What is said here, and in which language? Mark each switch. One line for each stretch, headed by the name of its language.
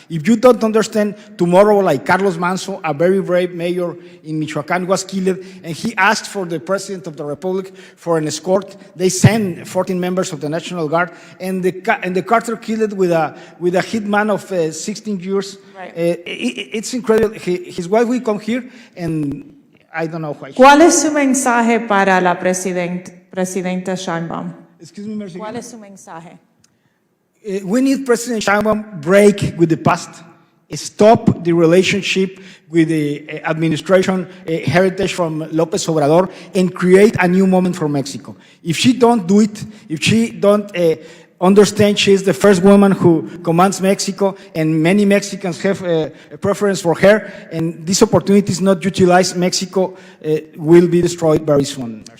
English: If you don't understand, tomorrow, like Carlos Manso, a very brave mayor in Michoacán, was killed, and he asked for the president of the republic for an escort. They sent 14 members of the National Guard, and the Carter killed with a hitman of 16 years. Right. It's incredible. His wife will come here, and I don't know why.
Spanish: ¿Cuál es su mensaje para la presidenta Sheinbaum?
English: Excuse me, Mercy.
Spanish: ¿Cuál es su mensaje?
English: We need President Sheinbaum break with the past, stop the relationship with the administration heritage from López Obrador, and create a new moment for Mexico. If she don't do it, if she don't understand she is the first woman who commands Mexico, and many Mexicans have a preference for her, and this opportunity is not utilized, Mexico will be destroyed very soon.